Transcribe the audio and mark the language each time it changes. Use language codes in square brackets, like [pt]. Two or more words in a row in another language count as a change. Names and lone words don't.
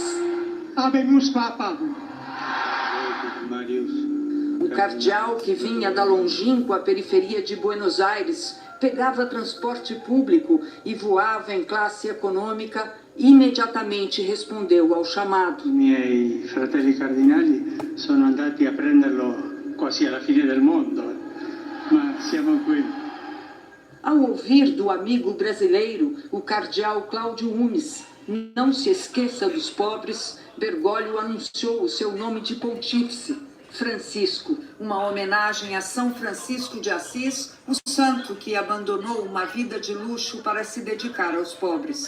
[la] Habemus Papa. [pt] O cardeal, que vinha da longínqua periferia de Buenos Aires, pegava transporte público e voava em classe econômica, imediatamente respondeu ao chamado. [it] I miei fratelli cardinali sono andati a prenderlo quasi alla fine del mondo, ma siamo qui. [pt] Ao ouvir do amigo brasileiro, o cardeal Cláudio Umes, não se esqueça dos pobres, Bergoglio anunciou o seu nome de pontífice, Francisco, uma homenagem a São Francisco de Assis, o santo que abandonou uma vida de luxo para se dedicar aos pobres.